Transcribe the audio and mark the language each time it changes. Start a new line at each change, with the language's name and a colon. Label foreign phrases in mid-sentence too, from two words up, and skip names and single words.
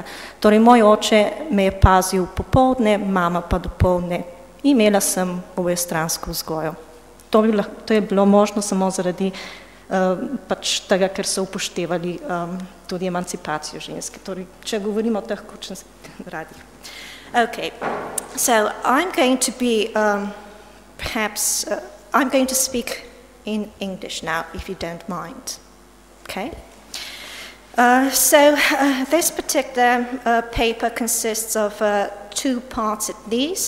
Slovenian: Torej moj oče me je pazil popoldne, mama pa dopoldne. Imela sem obojestransko vzgojo. To je bilo možno samo zaradi pač tega, ker so upoštevali tudi emancipacijo ženske. Torej, če govorimo o teh kočnih radih.
English: Okay, so I'm going to be I'm going to speak in English now, if you don't mind. Okay? This particular paper consists of 2 parts at least.